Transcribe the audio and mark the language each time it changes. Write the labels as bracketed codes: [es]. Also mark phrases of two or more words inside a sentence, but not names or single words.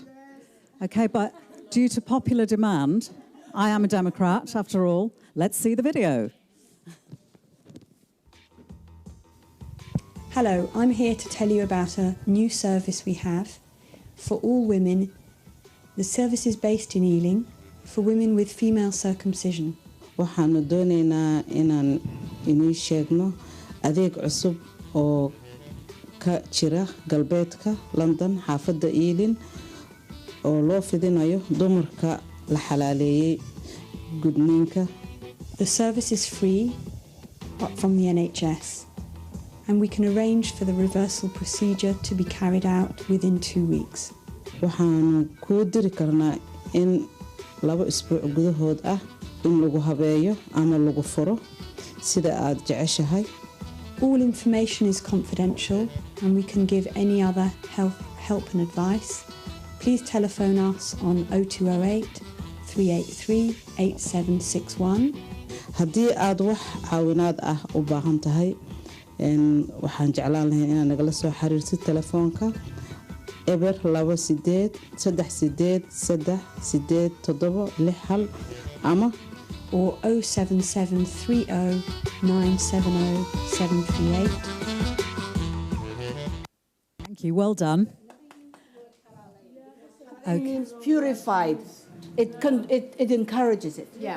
[en] Okay, but due to popular demand, I am a Democrat, after all. Let's see the video. Hello, I'm here to tell you about a new service we have for all women. The service is based in Ealing for women with female circumcision. [so] waxaanu doonaynaa inaan inii sheegno adeeg cusub oo ka jira galbeedka London xaafadda Ealing oo loo fidinayo dumarka la xalaaleeyay gudniinka. [en] The service is free from the NHS and we can arrange for the reversal procedure to be carried out within 2 weeks. [so] waxaanu ku diri karnaa in 2 isbuuc gudahood ah in lagu habeeyo ama lagu furo sida aad jeceshahay. [en] All information is confidential and we can give any other help and advice. Please telephone us on 0208 383 8761. [so] haddii aad wax caawinaad ah u baahan tahay waxaan jeclaan lahayn inaad nagala soo xiriirtid telefoonka eber 2838 ama [en] or 07730 970 738. Thank you. Well done. It means purified. It encourages it. Yeah.